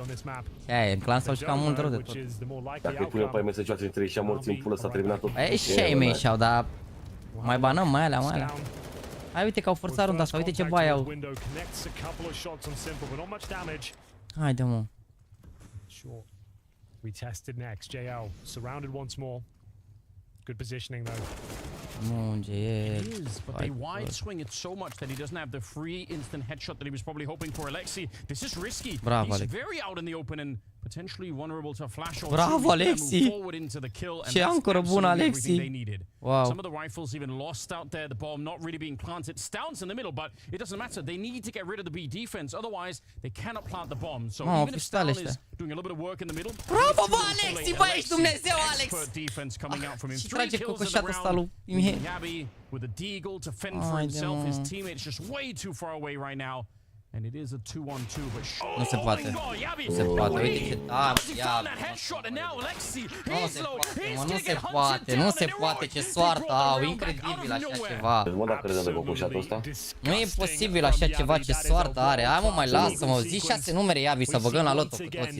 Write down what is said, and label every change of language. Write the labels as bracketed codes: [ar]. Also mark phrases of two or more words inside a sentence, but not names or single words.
[ro] Aia, în clan s-au jucat mult rău de tot. Dacă îi punem pe ai mesajul între 3 și a morții în pulă, s-a terminat tot. Ei, și ai mei și-au, dar mai banăm, mai alea. Hai, uite că au forțat runda asta, uite ce baie au. Haide, mă. [en] We tested next. JL surrounded once more. Good positioning though. Munge e. It is, but they wide swing it so much that he doesn't have the free instant headshot that he was probably hoping for. Alexi, this is risky. [ro] Bravo, [en] He's [ro] Alex. [en] very out in the open and potentially vulnerable to a flash or [ro] Bravo, Alexi. [en] forward into the kill, and [ro] Ce [en] that's [ro] ancoră bună, [en] absolutely everything [ro] Alexi. [en] they needed. Wow. Some of the rifles even lost out there, the bomb not really being planted. Stoun's in the middle, but it doesn't matter. They need to get rid of the B defense, otherwise they cannot plant the bomb. So even if Stoun is doing a little bit of work in the middle, [ro] bravo, bă, Alexi, bă, ești Dumnezeu, Alex. [en] expert defense coming out from him. [ro] Și [en] 3 [ro] trage [en] kills in the [ro] cocoșatul ăsta [en] round. [ro] lui Mihai. [en] Yabi with a deagle to fend for himself. His teammate's just way too far away right now. And it is a 2-on-2, but [ro] nu se poate. Nu se poate, uite ce tare, ia. Nu se poate, nu se poate, ce soartă au, incredibil așa ceva. Mă, dacă crede de cocoșatul ăsta? Nu e posibil așa ceva, ce soartă are. Hai, mă, mai lasă-mă, zi 6 numere, Iavi, să băgăm la loto cu toții,